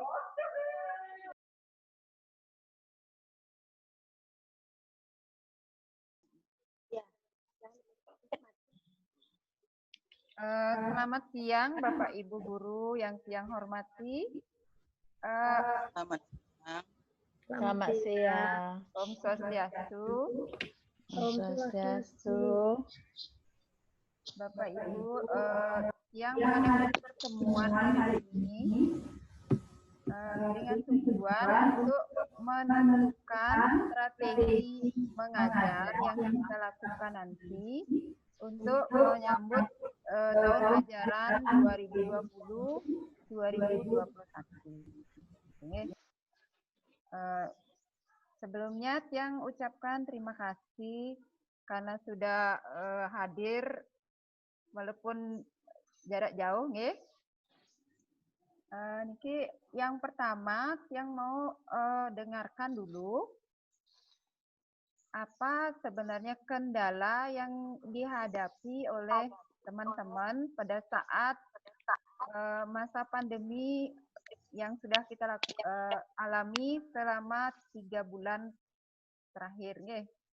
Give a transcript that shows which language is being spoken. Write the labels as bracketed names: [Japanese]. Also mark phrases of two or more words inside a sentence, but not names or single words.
[Indonesian] Selamat siang Bapak Ibu Guru yang siang hormati. Selamat siang. Selamat siang. [Balinese] Om Swastiastu. Om Swastiastu. [Indonesian] Bapak Ibu, yang mengadakan pertemuan hari ini dengan tujuan untuk menentukan strategi mengajar yang kita lakukan nanti untuk menyambut tahun ajaran 2020-2021. Sebelumnya Tiang ucapkan terima kasih karena sudah hadir walaupun jarak jauh, [Balinese] nggih. [Indonesian] Niki yang pertama yang mau dengarkan dulu apa sebenarnya kendala yang dihadapi oleh teman-teman pada saat masa pandemi yang sudah kita alami selama 3 bulan terakhir, nggih.